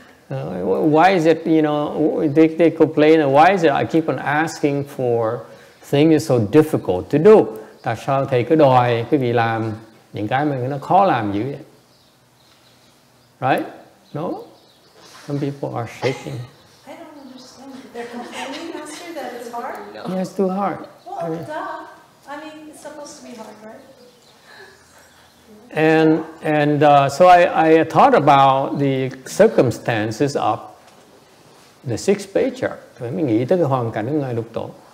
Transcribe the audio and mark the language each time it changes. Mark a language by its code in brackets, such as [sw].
[en] Why is it, you know, they complain, why is it I keep on asking for things so difficult to do? [vi] Tại sao thầy cứ đòi cái vị làm những cái mà nó khó làm dữ vậy? [en] Right? No? Some people are shaking. I don't understand. They're complaining, Master, that it's hard? Yeah, it's too hard. Well, duh. I mean, it's supposed to be hard, right? And so I thought about the circumstances of the 6th Patriarch. [vi] Mình nghĩ tới cái hoàn cảnh của Ngài Lục Tổ.